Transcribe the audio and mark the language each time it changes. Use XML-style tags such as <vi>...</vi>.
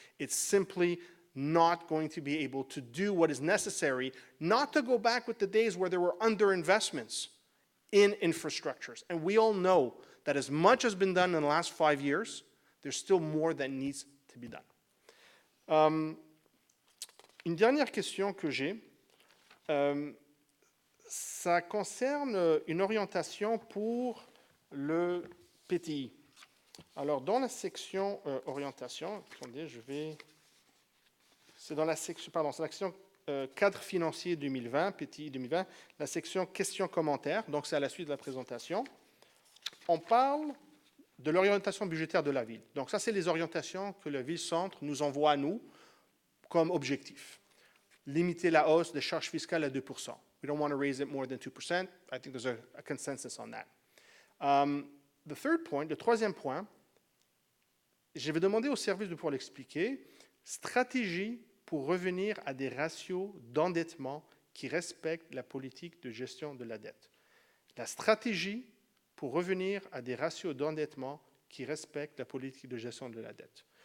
<en>It's simply not going to be able to do what is necessary, not to go back with the days where there were underinvestments in infrastructures. And we all know that as much has been done in the last 5 years, there's still more that needs to be done.</en> <fr>Une dernière question que j'ai, ça concerne une orientation pour le PTI. Alors, dans la section orientation, attendez, c'est dans la section, c'est la section cadre financier 2020, PTI 2020, la section questions-commentaires, donc c'est à la suite de la présentation. On parle de l'orientation budgétaire de la ville. Donc ça, c'est les orientations que le ville-centre nous envoie à nous comme objectif. Limiter la hausse des charges fiscales à 2%.</fr> <en>We don't want to raise it more than 2%. I think there's a consensus on that. The third point,</en> <fr>le troisième point, je vais demander au service de pouvoir l'expliquer, stratégie pour revenir à des ratios d'endettement qui respectent la politique de gestion de la dette. La stratégie pour revenir à des ratios d'endettement qui respectent la politique de gestion de la dette.</fr>